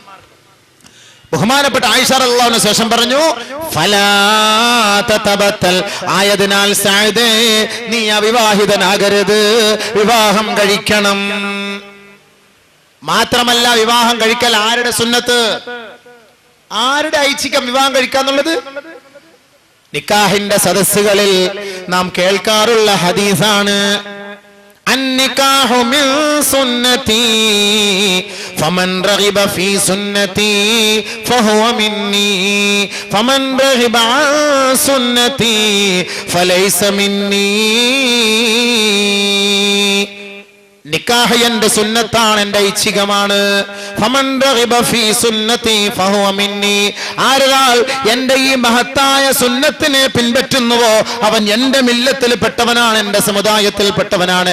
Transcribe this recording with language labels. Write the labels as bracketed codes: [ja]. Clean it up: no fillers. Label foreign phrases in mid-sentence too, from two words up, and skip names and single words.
[ml] ബഹുമാനപ്പെട്ട ആയിഷ [ar] رضي الله عنها [ml] ശേഷം പറഞ്ഞു, [ar] فلا تتبتل, [ml] ആയതിനാൽ സഅദേ നീ അവിവാഹിതനാകരുത്, വിവാഹം കഴിക്കണം. മാത്രമല്ല, വിവാഹം കഴിക്കൽ ആരുടെ സുന്നത്ത്, ആരുടെ ഐച്ഛികം വിവാഹം കഴിക്കാന്നുള്ളത്? നിക്കാഹിന്റെ സദസ്സുകളിൽ നാം കേൾക്കാറുള്ള ഹദീസാണ്, [ar] النكاح من سنتي فمن رغب في سنتي فهو مني فمن رغب عن سنتي فليس مني. [ml] നിക്കാഹ് എന്റെ സുന്നത്താണ്, എന്റെ ഐച്ഛികമാണ്. [ar] فمن رغب في سنتي فهو مني, [ml] ആരാൾ എന്റെ ഈ മഹത്തായ സുന്നത്തിനെ പിൻപറ്റുന്നുവോ അവൻ എന്റെ മില്ലത്തിൽ പെട്ടവനാണ്, എന്റെ സമുദായത്തിൽ പെട്ടവനാണ്.